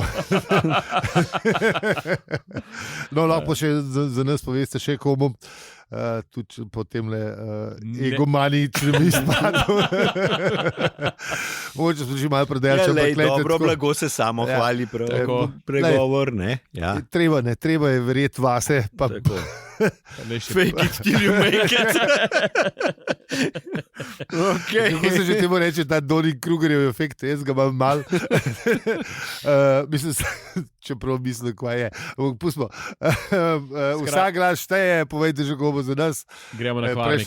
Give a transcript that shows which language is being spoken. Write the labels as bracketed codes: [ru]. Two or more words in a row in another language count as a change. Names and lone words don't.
[sl] No, lahko še za nas poveste še komu, tudi po temle egomaničnem izpadu. Mogoče smo že malo predelali. Dobro, blago se samo hvali, pregovor, ne? Treba je verjeti vase. [en] Fake it till you make it. [sl] Kako se že temu reče, ta Donny Krugerjev efekt, jaz ga imam mal. Mislim, čeprav mislim, kaj je. Pustimo. Vsak glas šteje, povejte že, kako bo za nas. Gremo na hvalnik.